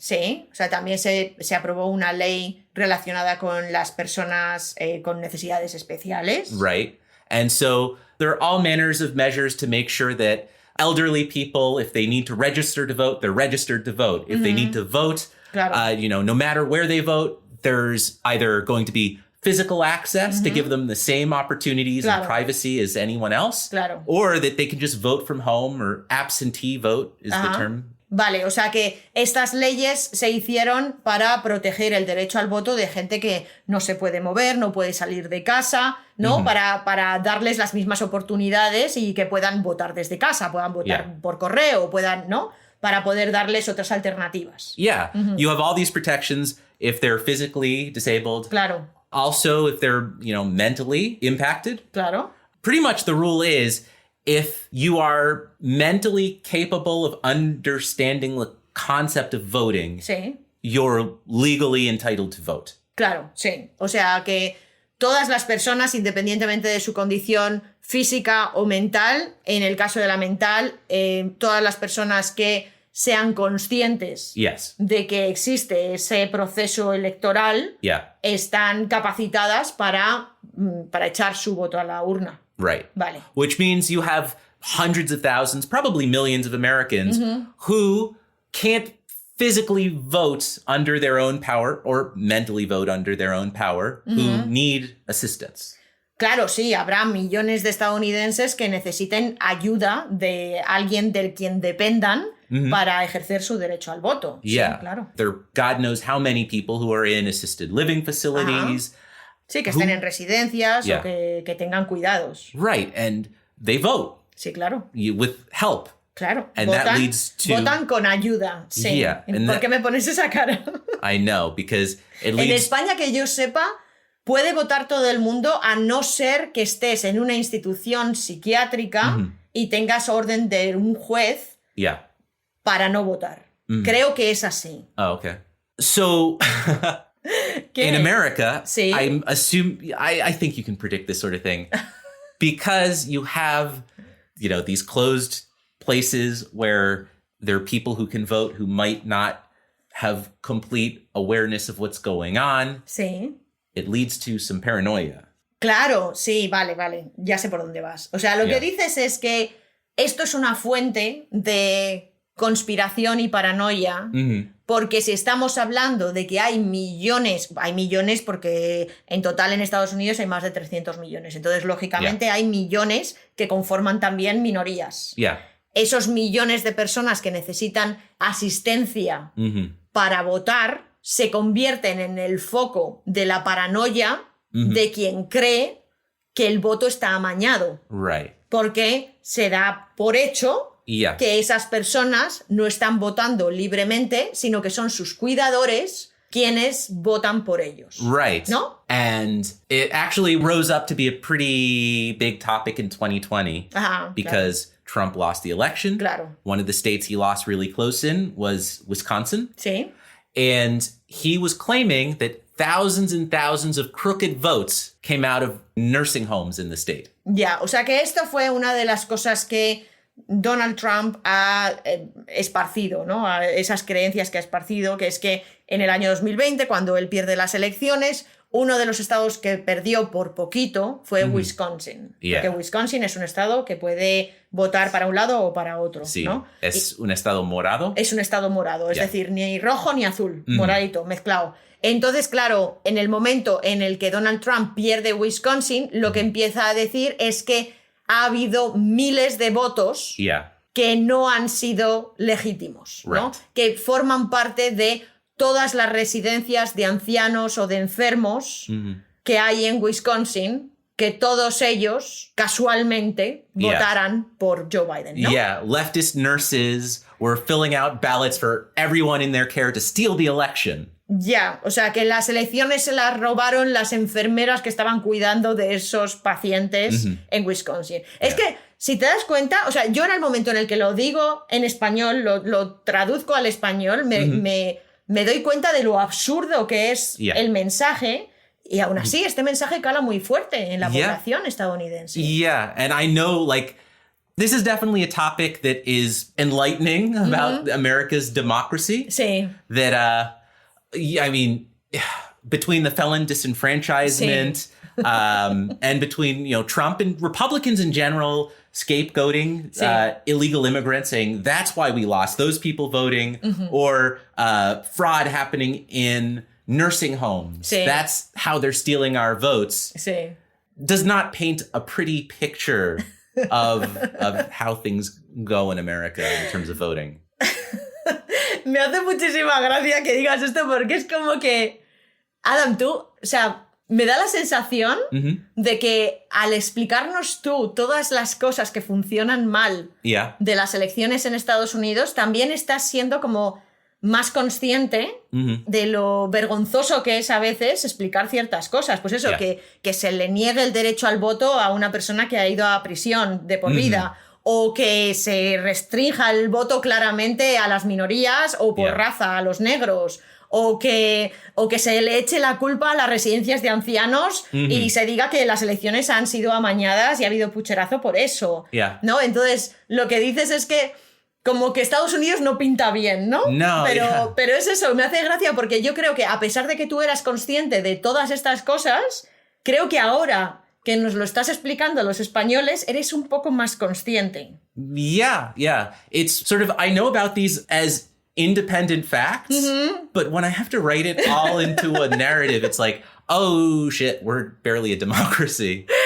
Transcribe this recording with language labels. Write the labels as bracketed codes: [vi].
[es] Sí, o sea, también se aprobó una ley relacionada con las personas con necesidades especiales. [en] Right. And so there are all manners of measures to make sure that elderly people, if they need to register to vote, they're registered to vote. If they need to vote, no matter where they vote, there's either going to be physical access to give them the same opportunities and privacy as anyone else, or that they can just vote from home, or absentee vote is the term. [es] Vale, o sea que estas leyes se hicieron para proteger el derecho al voto de gente que no se puede mover, no puede salir de casa, ¿no? Para darles las mismas oportunidades y que puedan votar desde casa, puedan votar por correo, puedan, ¿no? Para poder darles otras alternativas. [en] Yeah, you have all these protections if they're physically disabled. [es] Claro. [en] Also, if they're, mentally impacted. [es] Claro. [en] Pretty much the rule is if you are mentally capable of understanding the concept of voting, you're legally entitled to vote. [es] Claro, sí. O sea que todas las personas, independientemente de su condición física o mental, en el caso de la mental, todas las personas que sean conscientes de que existe ese proceso electoral, están capacitadas para echar su voto a la urna. [en] Right. [es] Vale. [en] Which means you have hundreds of thousands, probably millions of Americans who can't physically vote under their own power or mentally vote under their own power, who need assistance. [es] Claro, sí, habrá millones de estadounidenses que necesiten ayuda de alguien del quien dependan para ejercer su derecho al voto. [en] Yeah. [es] Sí, claro. [en] There are God knows how many people who are in assisted living facilities. [es] Sí, que estén en residencias o que tengan cuidados. [en] Right, and they vote. [es] Sí, claro. [en] With help. [es] Claro. [en] And that leads to... [es] Votan con ayuda. Sí. [en] Yeah. [es] ¿Por qué me pones esa cara? [en] I know, because it leads... [es] En España, que yo sepa, puede votar todo el mundo a no ser que estés en una institución psiquiátrica y tengas orden de un juez para no votar. Creo que es así. [en] Oh, okay. So... In America, I think you can predict this sort of thing because you have, these closed places where there are people who can vote who might not have complete awareness of what's going on. [es] Sí. [en] It leads to some paranoia. [es] Claro, sí, vale. Ya sé por dónde vas. O sea, lo que dices es que esto es una fuente de conspiración y paranoia, porque si estamos hablando de que hay millones porque en total en Estados Unidos hay más de 300 millones, entonces lógicamente hay millones que conforman también minorías. Esos millones de personas que necesitan asistencia para votar se convierten en el foco de la paranoia de quien cree que el voto está amañado. [en] Right. [es] Porque se da por hecho que esas personas no están votando libremente, sino que son sus cuidadores quienes votan por ellos. [en] Right. [es] ¿No? [en] And it actually rose up to be a pretty big topic in 2020 because Trump lost the election. [es] Claro. [en] One of the states he lost really close in was Wisconsin. [es] Sí. [en] And he was claiming that thousands and thousands of crooked votes came out of nursing homes in the state. [es] Ya, o sea que esto fue una de las cosas que Donald Trump ha esparcido, ¿no? A esas creencias que ha esparcido, que es que en el año 2020, cuando él pierde las elecciones, uno de los estados que perdió por poquito fue Wisconsin. Porque Wisconsin es un estado que puede votar para un lado o para otro. Sí, ¿no? es un estado morado. Es un estado morado, es decir, ni rojo ni azul, moradito, mezclado. Entonces, claro, en el momento en el que Donald Trump pierde Wisconsin, lo que empieza a decir es que ha habido miles de votos que no han sido legítimos, ¿no? Que forman parte de todas las residencias de ancianos o de enfermos que hay en Wisconsin, que todos ellos casualmente votaran por Joe Biden, ¿no? [en] Yeah, leftist nurses were filling out ballots for everyone in their care to steal the election. [es] Ya, o sea, que las elecciones se las robaron las enfermeras que estaban cuidando de esos pacientes en Wisconsin. Es que, si te das cuenta, o sea, yo en el momento en el que lo digo en español, lo traduzco al español, me doy cuenta de lo absurdo que es el mensaje, y aún así este mensaje cala muy fuerte en la población estadounidense. [en] Yeah, and I know, like, this is definitely a topic that is enlightening about America's democracy. [es] Sí. [en] That, I mean, between the felon disenfranchisement and between, you know, Trump and Republicans in general scapegoating illegal immigrants, saying that's why we lost, those people voting, or fraud happening in nursing homes. That's how they're stealing our votes. Does not paint a pretty picture of how things go in America in terms of voting. [es] Me hace muchísima gracia que digas esto porque es como que, Adam, tú, o sea, me da la sensación de que al explicarnos tú todas las cosas que funcionan mal de las elecciones en Estados Unidos, también estás siendo como más consciente de lo vergonzoso que es a veces explicar ciertas cosas. Pues eso, que se le niegue el derecho al voto a una persona que ha ido a prisión de por vida, o que se restrinja el voto claramente a las minorías o por raza, a los negros, o que se le eche la culpa a las residencias de ancianos y se diga que las elecciones han sido amañadas y ha habido pucherazo por eso, ¿no? Entonces, lo que dices es que como que Estados Unidos no pinta bien, ¿no? Pero es eso, me hace gracia porque yo creo que a pesar de que tú eras consciente de todas estas cosas, creo que ahora que nos lo estás explicando los españoles, eres un poco más consciente. [en] Yeah. It's sort of, I know about these as independent facts, but when I have to write it all into a narrative, it's like, oh shit, we're barely a democracy.